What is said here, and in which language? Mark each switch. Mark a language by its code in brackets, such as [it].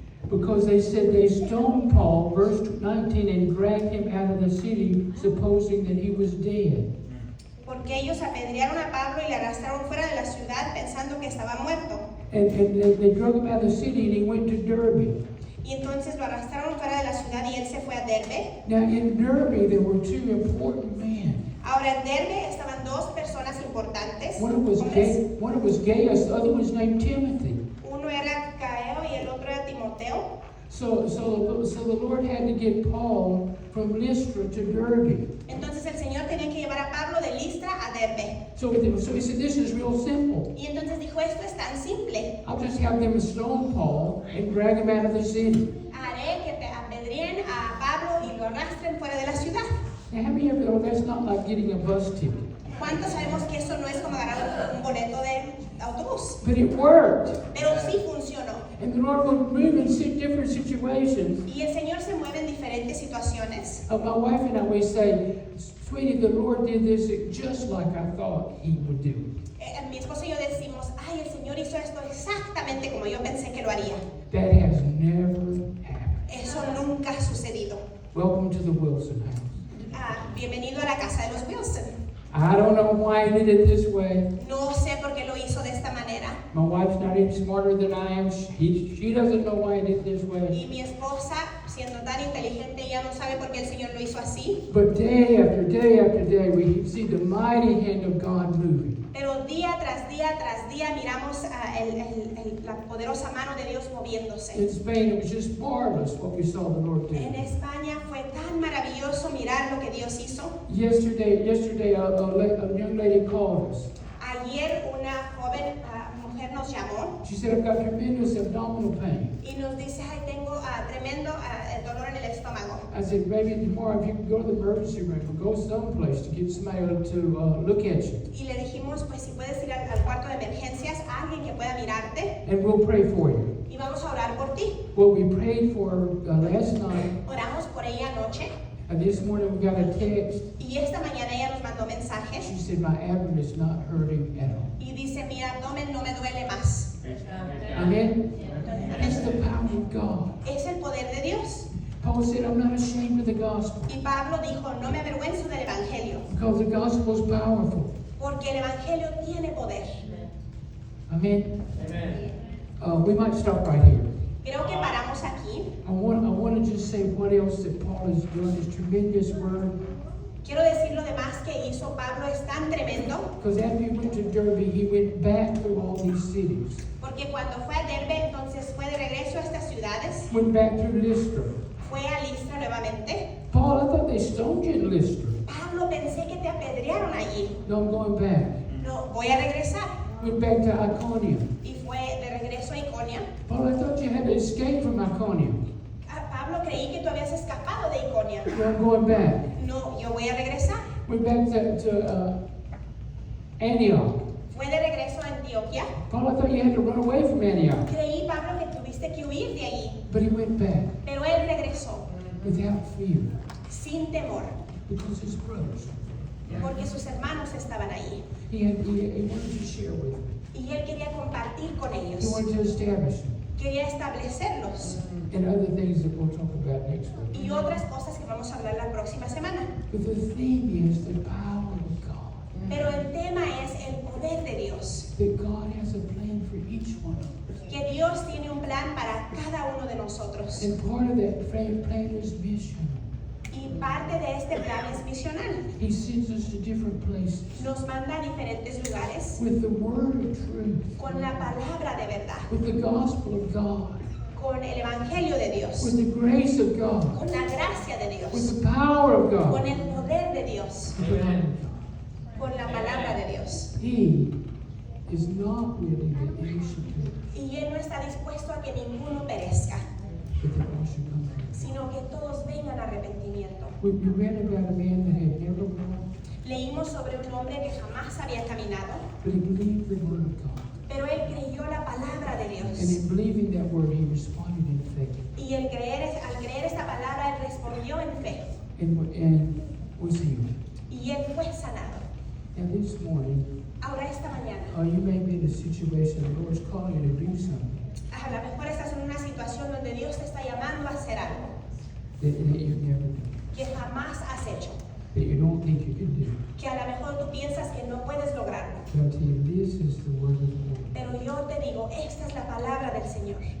[en] Because they said they stoned Paul, verse 19, and dragged him out of the city, supposing that he was dead. [es] Porque ellos apedrearon a Pablo y le arrastraron fuera de la ciudad pensando que estaba muerto. [en] And they drug him out of the city, and he went to Derbe. [es] Y entonces lo arrastraron fuera de la ciudad y él se fue a Derbe. [en] Now, in Derbe, there were two important men. [es] Ahora en Derbe estaban dos personas importantes. [en] One was Gaius, the other was named Timothy. [es] Uno era Gaio y el otro era Timoteo. [en] So the Lord had to get Paul from Lystra to Derbe. [es] Entonces el Señor tenía que llevar a Pablo de Listra a Derbe. [en] So he said, this is real simple. [es] Y entonces dijo, esto es tan simple. [en] I'll just have them stone Paul and drag him out of the city. [es] Haré que te apedreen a Pablo y lo arrastren fuera de la ciudad. [en] Now, how many of you know that's not like getting a bus ticket? [es] ¿Cuántos sabemos que eso no es como agarrar un boleto de autobús? [en] But it worked. [es] Pero sí funcionó. [en] And the Lord would move in different situations. [es] Y el Señor se mueve en diferentes situaciones. [en] My wife and I, we say, sweetie, the Lord did this just like I thought he would do. [es] Mi esposo y yo decimos, ay, el Señor hizo esto exactamente como yo pensé que lo haría. [en] That has never happened. [es] Eso nunca ha sucedido. [en] Welcome to the Wilson house. [es] Bienvenido a la casa de los Wilson. [en] I don't know why he did it this way. [es] No sé por qué lo hizo de esta manera. [en] My wife's not any smarter than I am. She doesn't know why he did it this way. [es] Y mi esposa, siendo tan inteligente, ella no sabe por qué el Señor lo hizo así. [en] But day after day after day, we see the mighty hand of God moving. [es] Pero día tras día miramos la poderosa mano de Dios moviéndose. [en] In Spain, it was just marvelous what we saw the Lord do. [es] En España fue tan maravilloso mirar lo que Dios hizo. [en] Yesterday, a young lady called us. [es] Ayer una joven mujer nos llamó [en] She said, I've got tremendous abdominal pain. [es] y nos dice, ay, tengo tremendo dolor en el estómago. [en] I said, maybe tomorrow if you can go to the emergency room or go someplace to get somebody to look at you. [es] Y le dijimos, pues si puedes ir al cuarto de emergencias, alguien que pueda mirarte [en] And we'll pray for you. [es] y vamos a orar por ti. [en] what we prayed for last night, [es] Oramos por ella anoche [en] and this morning we got a text. [es] y esta mañana ella nos mandó mensajes [en] She said, my abdomen is not hurting at all. [es] y dice, mi abdomen no me duele más. [en] Amen? It's the power of God. [es] Es el poder de Dios. [en] Paul said, I'm not ashamed of the gospel, [es] Y Pablo dijo, no me avergüenzo del Evangelio, [en] because the gospel is powerful. [es] porque el Evangelio tiene poder. [en] Amen? We might stop right here. [es] Creo que paramos aquí. [en] I want to just say what else that Paul has done, his tremendous word. [es] Quiero decir lo demás que hizo Pablo es tan tremendo, [en] Because after he went to Derbe, he went back through all these cities. [es] porque cuando fue a Derbe, entonces fue de regreso a estas ciudades, [en] Went back through Lystra. [es] fue a Listra nuevamente. [en] Paul, I thought they stoned you in Lystra. [es] Pablo, pensé que te apedrearon allí. [en] No, I'm going back. [es] No, voy a regresar. [en] Went back to Iconium. [es] Y fue de regreso a Iconia. [en] Paul, I thought you had to escape from Iconium. [es] Pablo, creí que tú habías escapado de Iconia. [en] No, I'm going back. [es] No, yo voy a regresar. [en] Went back to Antioch. [es] Fue de regreso a Antioquia. [en] Paul, I thought you had to run away from Antioch. [es] Creí, Pablo, que tuviste que huir de allí. [en] But he went back [es] Pero él regresó [en] without fear [es] sin temor, [en] because his brothers. [es] porque sus hermanos estaban allí. [en] He wanted to share with them. [es] Y él quería compartir con [en] He [es] ellos. [en] wanted to establish them. [es] Quería establecerlos. [en] And other things that we'll talk about next week. [es] Y otras cosas que vamos a hablar la próxima semana. [en] But the theme is the power of God. [es] Pero el tema es el poder de Dios. [en] That God has a plan for each one of us. [es] Que Dios tiene un plan para cada uno de nosotros. [en] And part of that plan is mission. [es] Y parte de este plan es misional. [en] He sends us to different places [es] Nos manda a diferentes lugares [en] with the word of truth, [es] con la palabra de verdad, [en] with the gospel of God, [es] con el evangelio de Dios, [en] with the grace of God, [es] con la gracia de Dios, [en] with the power of [es] con [en] God, [es] el poder de Dios, [en] with the love of God. [es] con la palabra de Dios. [en] He is not willing that any should perish, [es] Y Él no está dispuesto a que ninguno perezca, [en] but that all should come to Him. [es] sino que todos vengan a arrepentimiento. [en] We read about a man that had never walked, [es] Leímos sobre un hombre que jamás había caminado, [en] but he believed the word of God. [es] pero él creyó la palabra de [en] And [es] Dios. [en] in believing that word, he responded in faith [es] Y al creer esta palabra, él respondió en fe. [en] and was healed. [es] Y él fue sanado. [en] Now this morning, [es] Ahora esta mañana, [en] you may be in a situation the Lord's calling you to do something [es] a lo mejor estás en una situación donde Dios te está llamando a hacer algo [en] that you've never done, [es] que jamás has hecho, [en] that you don't think you can do. [es] que a lo mejor tú piensas que no puedes lograrlo. [en] But I'll tell you, this is the word of the Lord. [es] Pero yo te digo, esta es la palabra del Señor.